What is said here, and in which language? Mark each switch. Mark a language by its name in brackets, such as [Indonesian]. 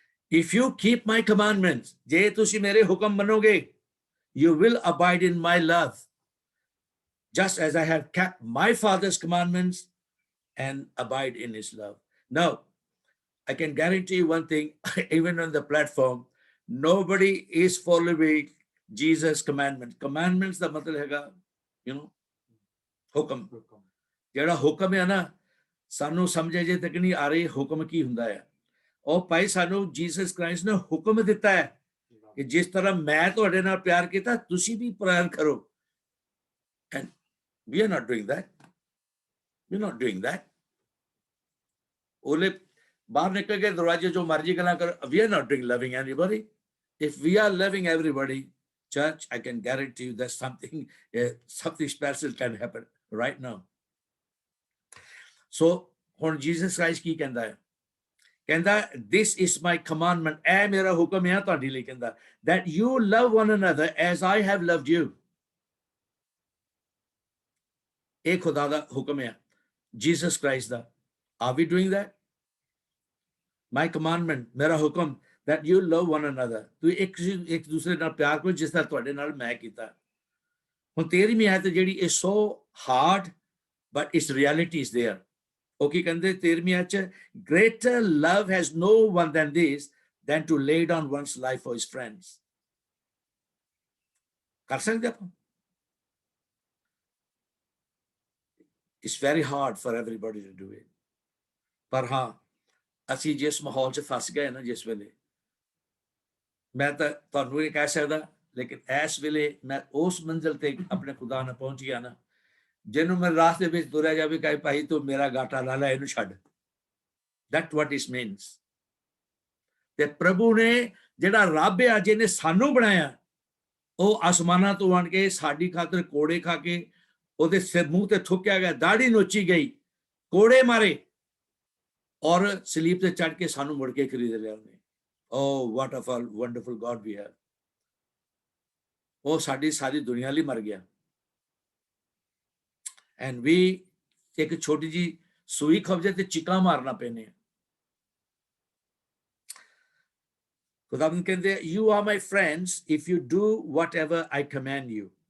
[English] If you keep my commandments, [Punjabi] ਜੇ ਤੁਸੀਂ ਮੇਰੇ ਹੁਕਮ ਮੰਨੋਗੇ, [English] you will abide in my love, just as I have kept my Father's commandments and abide in his love. Now, I can guarantee you one thing, even on the platform, nobody is following Jesus' commandments. [Punjabi] Commandments ਦਾ ਮਤਲਬ ਹੈਗਾ, ਹੁਕਮ. ਜਿਹੜਾ ਹੁਕਮ ਹੈ ਨਾ, ਸਾਨੂੰ ਸਮਝ ਜੇ ਤੱਕ ਨਹੀਂ ਆ ਰਹੀ ਹੁਕਮ ਕੀ ਹੁੰਦਾ ਹੈ. ਉਹ ਭਾਈ ਸਾਨੂੰ ਜੀਸਸ ਕ੍ਰਾਈਸਟ ਨੇ ਹੁਕਮ ਦਿੱਤਾ ਹੈ ਕਿ ਜਿਸ ਤਰ੍ਹਾਂ ਮੈਂ ਤੁਹਾਡੇ ਨਾਲ ਪਿਆਰ ਕੀਤਾ, ਤੁਸੀਂ ਵੀ ਪਿਆਰ ਕਰੋ. [English] And we are not doing that. We're not doing that. [Punjabi] ਉਹਲੇ ਬਾਹਰ ਨਿਕਲ ਕੇ ਦਰਵਾਜ਼ੇ ਜੋ ਮਰਜ਼ੀ ਗੱਲਾਂ ਕਰ. [English] We are not doing loving anybody. If we are loving everybody, church, I can guarantee you that something special can happen right now. [Punjabi] So ਹੁਣ Jesus Christ ਕੀ ਕਹਿੰਦਾ ਹੈ? ਕਹਿੰਦਾ [English] this is my commandment, [Punjabi] ਇਹ ਮੇਰਾ ਹੁਕਮ ਹੈ ਤੁਹਾਡੇ ਲਈ, [English] ਕਹਿੰਦਾ that you love one another as I have loved you. [Punjabi] ਇਹ ਖੁਦਾ ਦਾ ਹੁਕਮ ਹੈ, Jesus Christ ਦਾ. [English] Are we doing that? My commandment, [Punjabi] ਮੇਰਾ ਹੁਕਮ, [English] that you love one another. [Punjabi] ਤੁਸੀਂ ਇੱਕ ਦੂਸਰੇ ਨਾਲ ਪਿਆਰ ਕਰੋ ਜਿਸ ਤਰ੍ਹਾਂ ਤੁਹਾਡੇ ਨਾਲ ਮੈਂ ਕੀਤਾ. ਹੁਣ 13ਵੀਂ ਆਇਤ ਜਿਹੜੀ [English] is so hard, but its reality is there. [Punjabi] ਉਹ ਕੀ ਕਹਿੰਦੇ 13ਵੀਂ ਆਇਤ ਚ, [English] greater love has no one than this, than to lay down one's life for his friends. [Punjabi] ਕਰ ਸਕਦੇ ਆਪਾਂ? [English] It's very hard for everybody to do it. [Punjabi] ਪਰ ਹਾਂ, ਅਸੀਂ ਜਿਸ ਮਾਹੌਲ 'ਚ ਫਸ ਗਏ ਨਾ ਜਿਸ ਵੇਲੇ, ਮੈਂ ਤਾਂ ਤੁਹਾਨੂੰ ਇਹ ਕਹਿ ਸਕਦਾ, ਲੇਕਿਨ ਇਸ ਵੇਲੇ ਮੈਂ ਉਸ ਮੰਜ਼ਿਲ ਤੇ ਆਪਣੇ ਖੁਦਾ ਨਾਲ ਪਹੁੰਚ ਗਿਆ ਨਾ, ਜਿਹਨੂੰ ਮੈਂ ਰਾਸਤੇ ਵਿੱਚ ਤੁਰਿਆ ਜਾਵੇ ਕਹੇ ਭਾਈ ਤੂੰ ਮੇਰਾ ਗਾਟਾ ਲਾ ਲੈ, ਇਹਨੂੰ ਛੱਡ. [English] That's what it means. [Punjabi] ਤੇ ਪ੍ਰਭੂ ਨੇ ਜਿਹੜਾ ਰੱਬ ਆ ਜਿਹਨੇ ਸਾਨੂੰ ਬਣਾਇਆ, ਉਹ ਆਸਮਾਨਾਂ ਤੋਂ ਆਣ ਕੇ ਸਾਡੀ ਖਾਤਰ ਕੋੜੇ ਖਾ ਕੇ ਉਹਦੇ ਸਿਰ ਮੂੰਹ ਤੇ ਥੁੱਕਿਆ ਗਿਆ, ਦਾੜੀ ਨੋਚੀ ਗਈ, ਕੋੜੇ ਮਾਰੇ, ਔਰ ਸਲੀਬ ਤੇ ਚੜ ਕੇ ਸਾਨੂੰ ਮੁੜ ਕੇ ਖਰੀਦ ਲਿਆ ਉਹਨੇ. [English] Oh, what a wonderful God we have. [Punjabi] ਉਹ ਸਾਡੀ ਸਾਰੀ ਦੁਨੀਆ ਲਈ ਮਰ ਗਿਆ. [English] And we [Punjabi] ਇੱਕ ਛੋਟੀ ਜੀ ਸੂਈ ਖਬਜੇ ਤੇ ਚੀਕਾਂ ਮਾਰਨਾ ਪੈਨੇ. ਖੁਦਾਵੰਦ ਕਹਿੰਦੇ [English] you are my friends if you do whatever I command you.